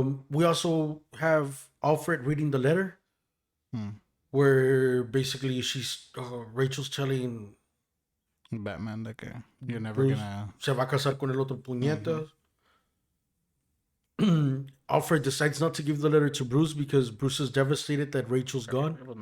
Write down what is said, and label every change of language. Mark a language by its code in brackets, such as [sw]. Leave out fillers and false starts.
[en] We also have Alfred reading the letter, where basically Rachel's telling Batman that you're never Bruce gonna [es] se va a casar con el otro puñetas. [en] Alfred decides not to give the letter to Bruce because Bruce is devastated that Rachel's gone.